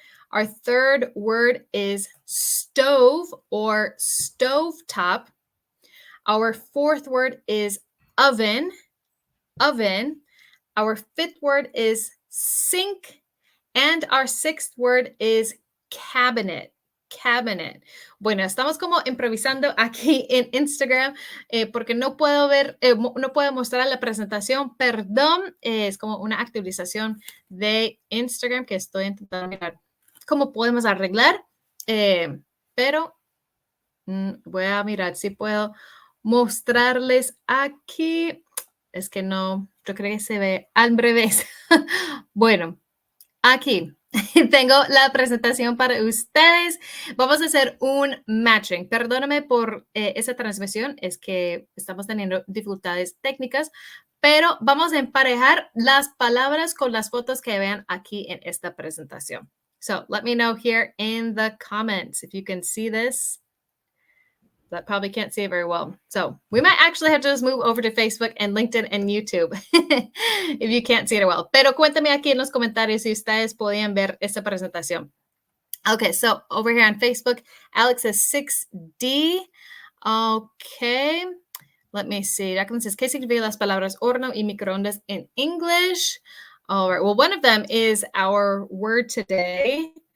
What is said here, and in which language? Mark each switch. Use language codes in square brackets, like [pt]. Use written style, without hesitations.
[en] Our third word is stove or stovetop. Our fourth word is oven. Oven. Our fifth word is sink. And our sixth word is cabinet. cabinet. [es] Bueno, estamos como improvisando aquí en Instagram porque no puedo ver, no puedo mostrar la presentación, perdón, es como una actualización de Instagram que estoy intentando mirar cómo podemos arreglar, pero voy a mirar si puedo mostrarles aquí. Es que no, yo creo que se ve al revés. Bueno, aquí tengo la presentación para ustedes. Vamos a hacer un matching. Perdóname por esa transmisión, es que estamos teniendo dificultades técnicas, pero vamos a emparejar las palabras con las fotos que vean aquí en esta presentación. [en] So let me know here in the comments if you can see this. That probably can't see it very well. So we might actually have to just move over to Facebook and LinkedIn and YouTube if you can't see it well. [es] Pero cuéntame aquí en los comentarios si ustedes podían ver esta presentación. [en] Okay, so over here on Facebook, Alex says 6D. Okay, let me see. Jacqueline says, [es] ¿qué significan las palabras horno y microondas [en] in English? All right, well, one of them is our word today.